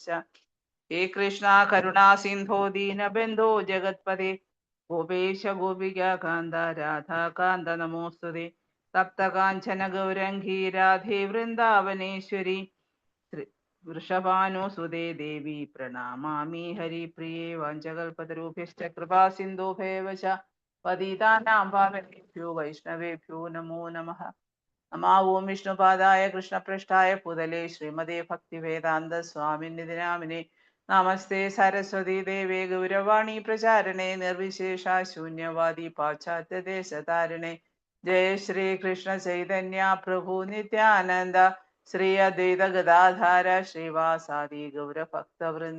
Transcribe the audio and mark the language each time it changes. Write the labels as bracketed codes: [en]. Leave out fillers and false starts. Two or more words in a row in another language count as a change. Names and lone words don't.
[sa] ഹേ കൃഷ്ണ കരുണാ സിന്ധോ ദീനബന്ധോ ജഗത്പദേ ഗോപേശ ഗോപികാന്ത രാധാകാന്ത നമോസ്തുതേ. തപ്തകാഞ്ചന ഗൗരംഗീ രാധേ വൃന്ദാവനേശ്വരി വൃഷഭാനുസുതേ ദേവി പ്രണാമാമി ഹരിപ്രിയേ. വാഞ്ചകൽപതരുഭ്യശ്ച കൃപാ സിന്ധുഭ്യവ ച പതിതാനാം പാവനേഭ്യോ വൈഷ്ണവേഭ്യോ നമോ നമഃ. നമോ ഓം വിഷ്ണുപാദായ കൃഷ്ണപൃഷ്ഠായ ഭൂതലേ ശ്രീമതേ ഭക്തിവേദാന്ത സ്വാമിനിധി നാമിനെ. നമസ്തേ സരസ്വതി ദേവേ ഗൗരവാണി പ്രചാരണേ നിർവിശേഷ ശൂന്യവാദി പാശ്ചാത്യ ദേശതാരിണേ. ജയ ശ്രീ കൃഷ്ണ ചൈതന്യ പ്രഭു നിത്യാനന്ദ ശ്രീ അദ്വൈത ഗദാധാര ശ്രീവാസാദി ഗൗരഭക്തവൃന്ദ.